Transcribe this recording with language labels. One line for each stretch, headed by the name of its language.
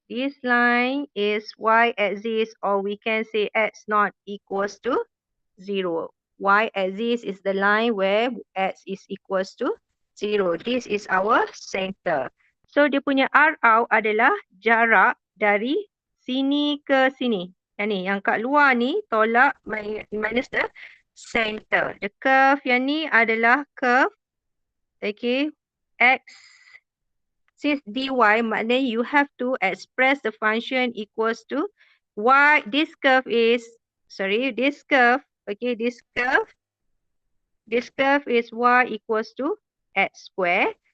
English: This line is y axis, or we can say x naught equals to 0. Y axis is the line where x is equals to 0. This is our center.
Malay: So dia punya R out adalah jarak dari sini ke sini. Yang ni, yang kat luar ni tolak
English: minus the center. The curve
Malay: yang ni adalah
English: curve, okay, x. Since dy, maknanya you have to express the function equals to y. This curve is, this curve, okay, this curve is y equals to x square.